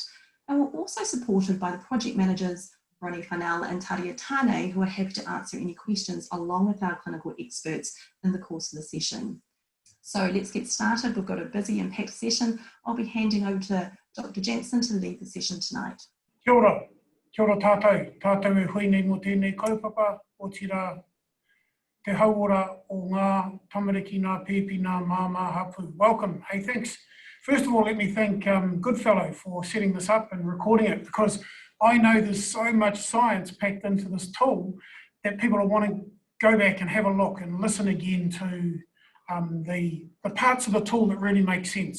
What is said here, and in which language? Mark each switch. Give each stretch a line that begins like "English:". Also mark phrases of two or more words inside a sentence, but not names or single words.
English: And we're also supported by the project managers, Ronnie Whānau and Taria Tane, who are happy to answer any questions along with our clinical experts in the course of the session. So let's get started. We've got a busy and packed session. I'll be handing over to Dr. Jansen to lead the session tonight.
Māori: Kia ora tātou. Tātou e huinei mo tēnei kaupapa o tira te hauora o ngā tamariki, ngā pēpi, ngā māma hapu.
English: Welcome. Hey, thanks. First of all, let me thank Goodfellow for setting this up and recording it, because I know there's so much science packed into this tool that people will want to go back and have a look and listen again to the parts of the tool that really make sense.